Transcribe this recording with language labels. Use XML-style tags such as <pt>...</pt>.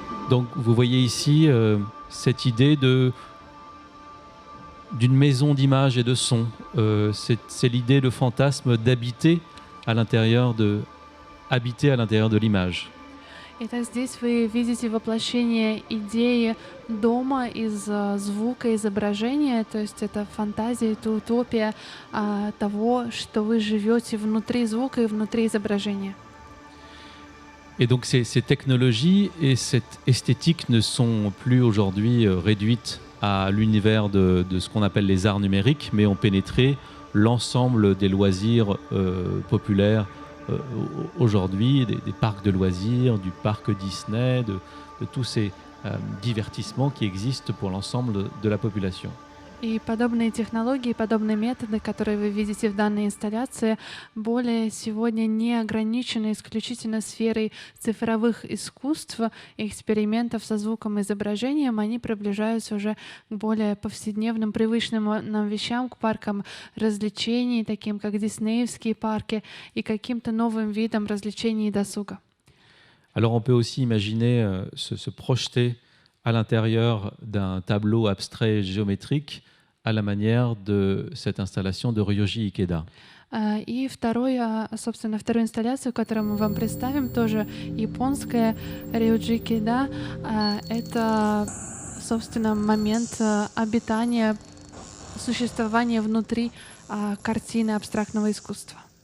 <fr>Donc vous voyez ici cette idée d'une maison d'images et de sons. C'est l'idée, le fantasme d'habiter à l'intérieur de l'image.</fr> <ru>Итак, здесь вы видите воплощение идеи дома из звука, изображения, то есть это фантазия, это утопия того, что вы живете внутри звука и внутри изображения.</ru> <fr>Et donc ces technologies et cette esthétique ne sont plus aujourd'hui réduites à l'univers de ce qu'on appelle les arts numériques, mais ont pénétré l'ensemble des loisirs populaires aujourd'hui, des parcs de loisirs, du parc Disney, de tous ces divertissements qui existent pour l'ensemble de la population.</fr> <ru>И подобные технологии, подобные методы, которые вы видите в данной инсталляции, более сегодня не ограничены исключительно сферой цифровых искусств, экспериментов со звуком и изображением. Они приближаются уже к более повседневным, привычным нам вещам, к паркам развлечений, таким как диснеевские парки, и каким-то новым видам развлечений и досуга.</ru> <fr>Alors on peut aussi imaginer se projeter à l'intérieur d'un tableau abstrait géométrique à la manière de cette installation de Ryoji Ikeda.</fr> <ru>И вторую инсталляцию, которую мы вам представим, тоже японская, Рёджи Кида. Это, собственно, момент обитания, существования внутри картины абстрактного искусства.</ru>